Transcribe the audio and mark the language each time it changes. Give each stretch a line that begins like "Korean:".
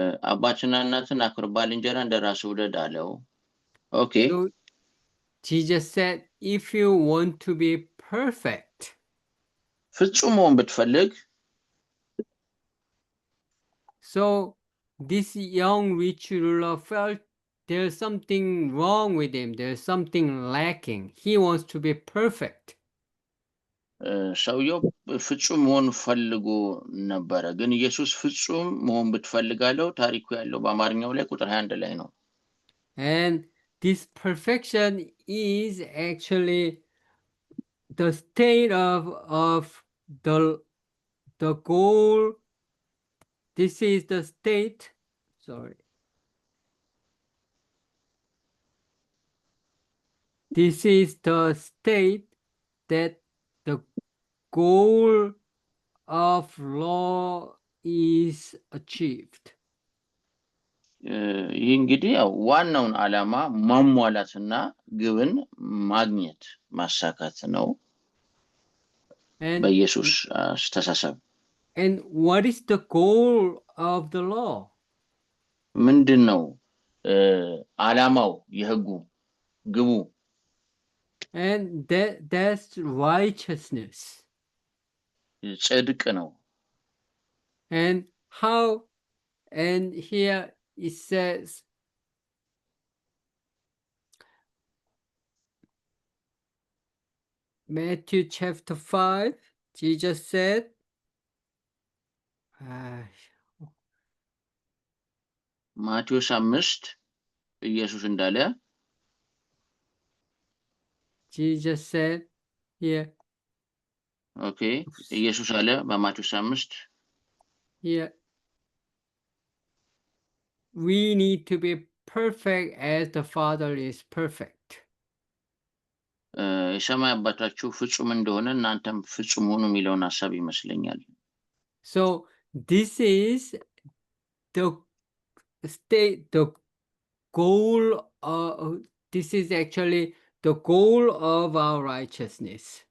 Amharic: አባትና እናትን አክብር፣ ባልንጀራ እንደራስህ ውደድ አለው። Okay.
English: So Jesus said, if you want to be perfect,
Amharic: ፍጹም መሆን ብትፈልግ
English: so this young rich ruler felt there's something wrong with him. There's something lacking. He wants to be perfect.
Amharic: ሰውየው ፍጹም መሆን ፈልጎ ነበረ። ግን ኢየሱስ ፍጹም መሆን ብትፈልጋለው ታሪኩ ያለው በአማርኛው ላይ ቁጥር 21 ላይ ነው።
English: And this perfection is actually the state of the goal. This is the state. Sorry. This is the state that the goal of law is achieved.
Amharic: ይህ እንግዲህ ዋናውን ዓላማ ማሟላትና ግብን ማግኘት ማሳካት ነው በኢየሱስ አስተሳሰብ።
English: And what is the goal of the law?
Amharic: ምንድነው ዓላማው የሕጉ ግቡ?
English: And that's righteousness.
Amharic: ጽድቅ ነው።
English: And how? And here it says, Matthew chapter 5, Jesus said,
Amharic: ማቴዎስ 5 ኢየሱስ እንዳለ
English: Jesus said here.
Amharic: Okay, ኢየሱስ አለ በማቴዎስ 5
English: here. We need to be perfect as the Father is perfect.
Amharic: የሰማይ አባታችሁ ፍጹም እንደሆነ እናንተም ፍጹም ሁኑ የሚለውን ሐሳብ ይመስለኛል።
English: So this is the state, the goal. This is actually the goal of our righteousness.